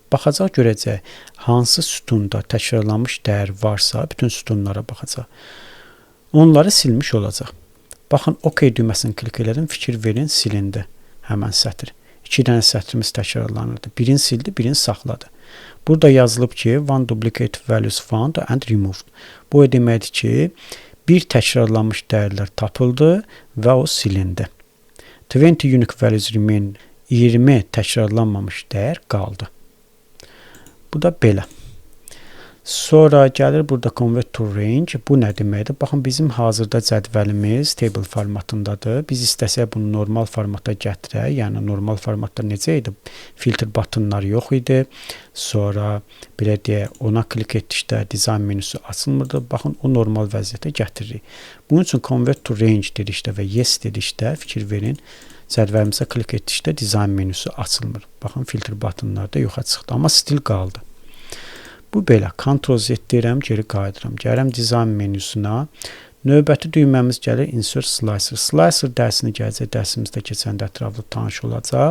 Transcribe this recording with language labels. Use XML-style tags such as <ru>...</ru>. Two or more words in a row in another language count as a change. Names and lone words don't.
<az>Baxacaq, görəcək hansı sütunda təkrarlanmış dəyər varsa, bütün sütunlara baxacaq. Onları silmiş olacaq. Baxın, OK düyməsini klik elədim, fikir verin, silindi həmən sətr. 2 dənə sətrimiz təkrarlanırdı. Birini sildi, birini saxladı. Burada yazılıb ki,</az> <en>one duplicate values found and removed.</en> <az>Bu deməkdir ki, bir təkrarlanmış dəyərlər tapıldı və o silindi. 20</az> <en>unique values remain,</en> <az>20 təkrarlanmamış dəyər qaldı. Bu da belə. Sonra gəlir burada</az> <en>convert to range.</en> <az>Bu nə deməkdir? Baxın, bizim hazırda cədvəlimiz table formatındadır. Biz istəsək bunu normal formata gətirək. Yəni normal formatda necə idi? Filter buttonları yox idi. Sonra belə deyək, ona klik etdikdə dizayn menüsü açılmırdı. Baxın, o normal vəziyyətə gətiririk. Bunun üçün</az> <en>convert to range</en> <az>dedikdə və yes dedikdə fikir verin. Cədvəlimizə klik etdikdə dizayn menüsü açılmır. Baxın, filter buttonları da yoxa çıxdı, amma stil qaldı. Bu belə. Ctrl-Z deyirəm, geri qayıdıram. Gəlirəm dizayn menüsünə. Növbəti düyməmiz gəlir Insert Slicer. Slicer dərsini gələcək, dərsimizdə keçəndə ətraflı tanış olacaq.</az>